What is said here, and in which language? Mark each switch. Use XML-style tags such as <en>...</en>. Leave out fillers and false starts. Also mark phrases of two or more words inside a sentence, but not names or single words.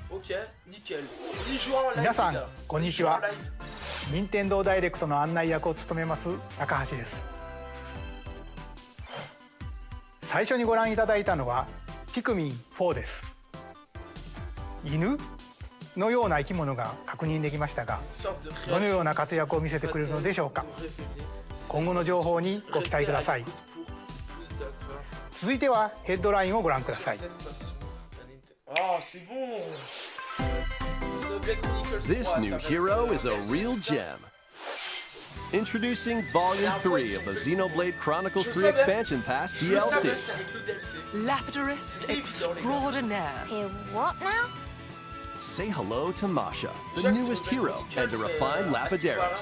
<fr>Ok, nickel. 10 jours en live.</fr> <ja>皆さん</ja> <fr>les gars.</fr> <ja>こんに</ja> <fr>10</fr> <ja>ち</ja> <fr>jours en</fr> <ja>は</ja> <fr>live.</fr> <ja>任天堂ダイレクトの案内役を務めます高橋です。最初にご覧いただいたのはピクミン4です。犬のような生き物が確認できましたが、</ja> <fr>Une sorte de</fr> <ja>どのよう</ja> <fr>création.</fr> <ja>な活躍を見せてくれるのでしょうか。今後の情報にご期待ください。続いてはヘッドラインをご覧ください。</ja> <fr>Oh, c'est bon.</fr> <en>This new hero is a real gem. Introducing Volume 3 of the Xenoblade Chronicles 3 Expansion Pass DLC. Lapidurist extraordinaire. Hey, what now? Say hello to Masha, the newest hero and a refined lapidarist.</en>